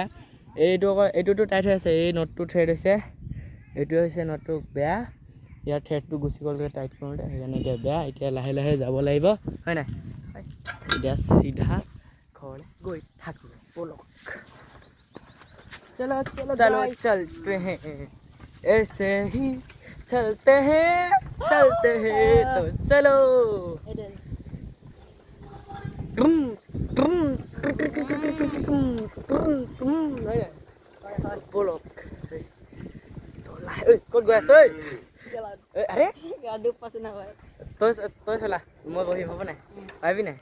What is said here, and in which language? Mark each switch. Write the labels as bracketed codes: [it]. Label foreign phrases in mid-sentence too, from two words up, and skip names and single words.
[as] এইটোতো টাইট হৈ আছে, এই নটটো থ্ৰেড হৈছে, এইটোৱে হৈছে নটটো বেয়া। ইয়াৰ থ্ৰেডটো গুচি গ'লগৈ টাইট কৰোঁতে, সেইকাৰণে এতিয়া বেয়া। এতিয়া লাহে লাহে যাব লাগিব, হয় নাই? এতিয়া চিধা ঘৰলৈ গৈ থাকোঁ, ব'লক। [hi] चलो चलते हैं ऐसे ही चलते हैं तो चलो। [as] ব'লক। ক'ত গৈ আছ? আৰে তই চলা, মই বহিম হ'ব নাই? পাৰিবি নাই?